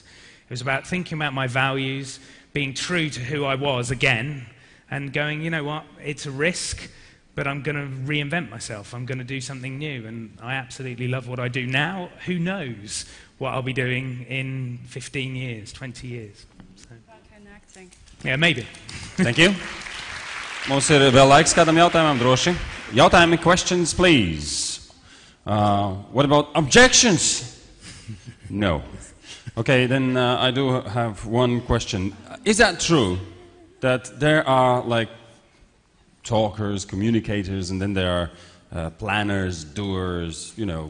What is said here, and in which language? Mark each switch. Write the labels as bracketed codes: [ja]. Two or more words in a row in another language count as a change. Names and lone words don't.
[en] It was about thinking about my values, being true to who I was again, and going, you know what, it's a risk, but I'm going to reinvent myself. I'm going to do something new, and I absolutely love what I do now. Who knows what I'll be doing in 15 years, 20 years. So. Back in acting. Yeah, maybe. Thank you. [lv] Mums ir vēl laiks kādam jautājumam, droši. Jautājumi, [en] questions, please. What about objections? No. Okay, then I do have one question. Is that true that there are like talkers, communicators, and then there are planners, doers, you know?